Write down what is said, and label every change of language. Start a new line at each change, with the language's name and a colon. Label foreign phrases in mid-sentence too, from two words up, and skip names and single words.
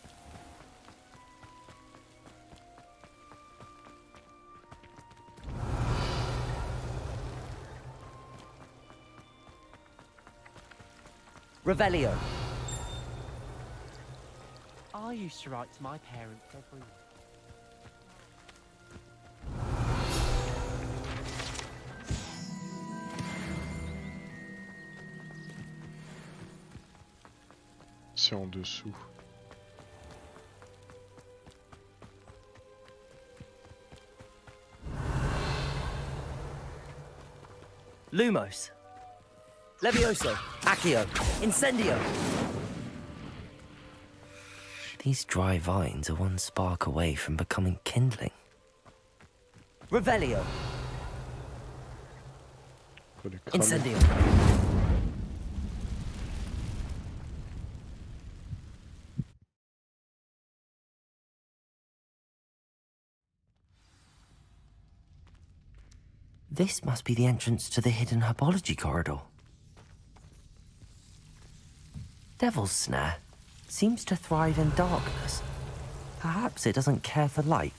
English: Revelio. I used to write to my parents every week.
French: C'est en dessous.
English: Lumos. Levioso. Accio. Incendio. These dry vines are one spark away from becoming kindling. Revelio. Incendio. This must be the entrance to the hidden herbology corridor. Devil's Snare seems to thrive in darkness. Perhaps it doesn't care for light.